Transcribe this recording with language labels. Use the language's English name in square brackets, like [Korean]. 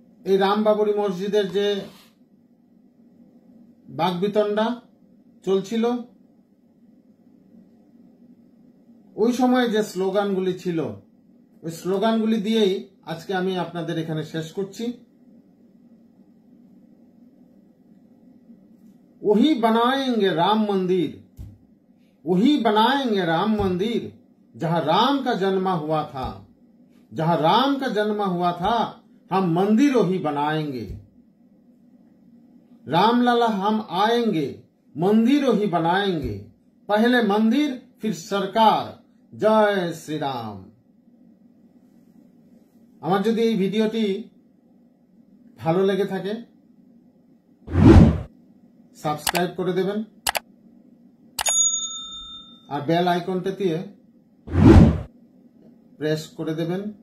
[Bangla] এই রাম বাবরি মসজিদের যে বাকবিতণ্ডা চলছিল, ওই সময় যে স্লোগানগুলি ছিল ওই স্লোগানগুলি দিয়েই আজকে আমি আপনাদের এখানে শেষ করছি। [Hindi] वही बनाएंगे राम मंदिर, वही बनाएंगे राम मंदिर, जहां राम का जन्म हुआ था, जहां राम का जन्म हुआ था, हम मंदिर वही बनाएंगे। रामलला हम आएंगे, मंदिर वही बनाएंगे, पहले मंदिर फिर सरकार, जय श्री राम। [Bangla] আমার যদি এই ভিডিওটি ভালো লেগে থাকে সাবস্ক্রাইব করে দেবেন আর বেল আইকনটা দিয়ে প্রেস করে দেবেন।